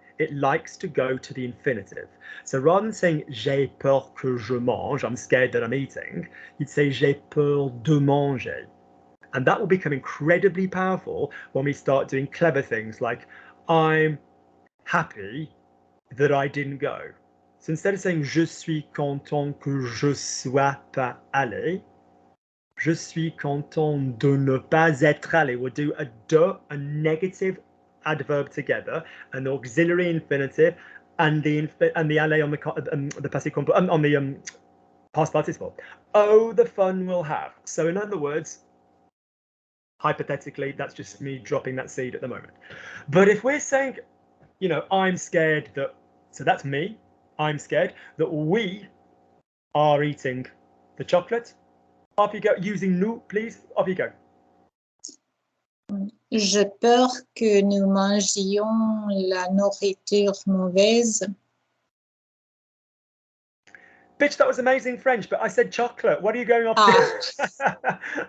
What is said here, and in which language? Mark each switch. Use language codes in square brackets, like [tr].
[en] It likes to go to the infinitive. So rather than saying [fr] j'ai peur que je mange, [en] I'm scared that I'm eating, you'd say [fr] j'ai peur de manger. [en] And that will become incredibly powerful when we start doing clever things like I'm happy that I didn't go. So instead of saying [fr] je suis content que je sois pas allé, je suis content de ne pas être allé. [en] We'll do a de, a negative adverb together, an auxiliary infinitive, and the aller on the passé composé on the past participle. Oh, the fun we'll have. So in other words, hypothetically, that's just me dropping that seed at the moment. But if we're saying, you know, I'm scared that, so that's me, I'm scared that we are eating the chocolate. Off you go. Using nous, please. Off you go. [fr] J'ai peur que nous mangions la nourriture mauvaise. [en] Bitch, that was amazing French, but I said chocolate. What are you going off to?